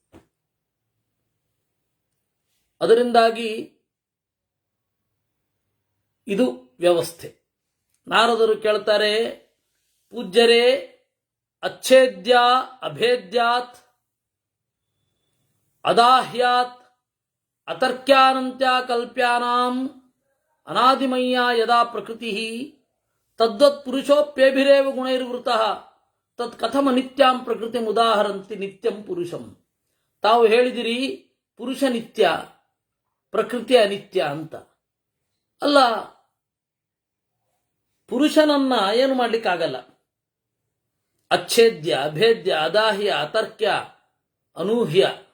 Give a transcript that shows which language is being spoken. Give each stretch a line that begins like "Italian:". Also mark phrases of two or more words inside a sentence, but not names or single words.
Kannada: ಅದರಿಂದಾಗಿ ಇದು ವ್ಯವಸ್ಥೆ. ನಾರದರು ಕೇಳ್ತಾರೆ, ಪೂಜ್ಯರೇ,
Sanskrit: ಅಚ್ಛೇದ್ಯ ಅಭೇದ್ಯಾತ್ ಅದಾಹ್ಯಾತ್ ಅತರ್ಕ್ಯಾನಂತ್ಯ ಕಲ್ಪ್ಯಾನಾಂ ಅನಾದಿಮಯ್ಯ ಯದಾ ಪ್ರಕೃತಿ ತದ್ವತ್ ಪುರುಷೋಪ್ಯಭಿರೇವ ಗುಣೈರ್ವೃತಃ ತತ್ ಕಥಮ ನಿತ್ಯಾಂ ಪ್ರಕೃತಿ ಉದಾಹರಂತಿ ನಿತ್ಯಂ ಪುರುಷಂ.
Kannada: ತಾವು ಹೇಳಿದಿರಿ ಪುರುಷ ನಿತ್ಯ, ಪ್ರಕೃತಿ ಅನಿತ್ಯ ಅಂತ. ಅಲ್ಲ, ಪುರುಷನನ್ನ ಏನು ಮಾಡ್ಲಿಕ್ಕಾಗಲ್ಲ.
Sanskrit: ಅಚ್ಛೇದ್ಯ ಅಭೇದ್ಯ ಅದಾಹ್ಯ ಅತರ್ಕ್ಯ ಅನೂಹ್ಯ.